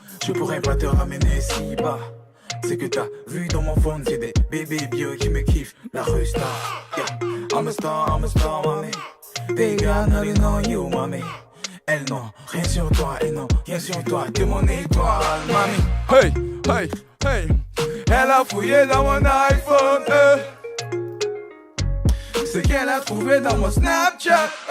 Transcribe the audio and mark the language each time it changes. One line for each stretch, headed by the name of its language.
French: Je pourrais pas te ramener si bas. C'est que t'as vu dans mon phone, c'est des bébés vieux qui me kiffent.
English: La rue star. Yeah, I'm a star, mamie. They got nothing on you, mamie.
French: Elles n'ont rien sur toi, elles n'ont rien sur toi. T'es mon étoile, mamie. Hey. Hey, elle a fouillé dans mon iPhone. C'est qu'elle a trouvé dans mon Snapchat.